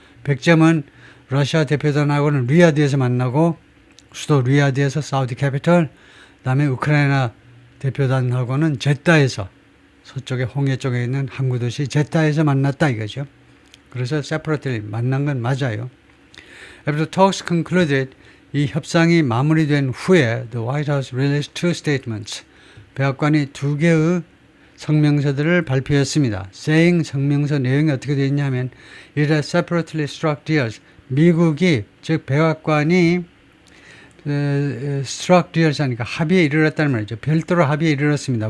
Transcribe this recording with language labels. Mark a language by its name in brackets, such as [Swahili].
[Korean] 100점은 러시아 대표단하고는 리야드에서 만나고 수도 리야드에서 사우디 캐피털, 그다음에 우크라이나 대표단하고는 제타에서 서쪽에 홍해 쪽에 있는 항구 도시 제타에서 만났다 이거죠. 그래서 separately 만난 건 맞아요. [English] After talks concluded, [Korean] 이 협상이 마무리된 후에 [English] the White House released two statements. [Korean] 백악관이 두 개의 성명서들을 발표했습니다. [English] saying [Korean] 성명서 내용이 어떻게 되어 있냐면 [English] it has separately struck deals. [Korean] 미국이 즉 백악관이 struck deals 하니까 합의에 이르렀다는 말이죠. 별도로 합의에 이르렀습니다.